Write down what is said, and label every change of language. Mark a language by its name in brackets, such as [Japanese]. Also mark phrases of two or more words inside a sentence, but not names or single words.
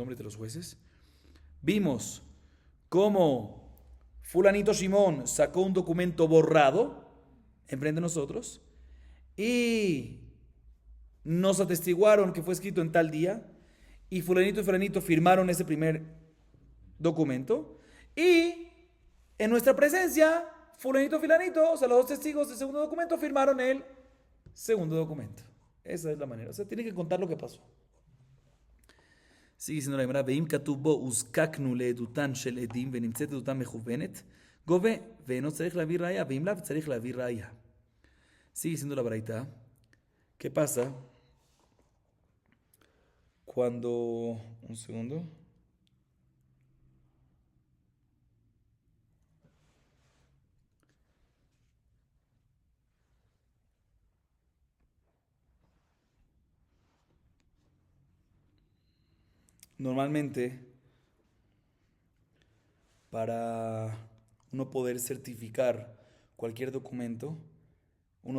[Spanish] nombres de los jueces, vimos cómo fulanito Shimón sacó un documento borrado enfrente de nosotros y nos atestiguaron que fue escrito en tal día, y fulanito y fulanito firmaron ese primer documento, y en nuestra presencia fulanito y fulanito, o sea, los dos testigos del segundo documento, firmaron el segundo documento. Esa es la manera. O sea, tiene que contar lo que pasó. Sigue diciendo la Gemara: [Hebrew] ואם כתוב בו הזקקנו לעדותן של עדים ונמצאת עדותן מכוונת גובה ואינו צריך להביא ראיה ואם לאו צריך להביא ראיה. [Spanish] Sigue diciendo la Baraita: ¿qué pasa cuando... un segundo. Normalmente, para uno poder certificar cualquier documento, uno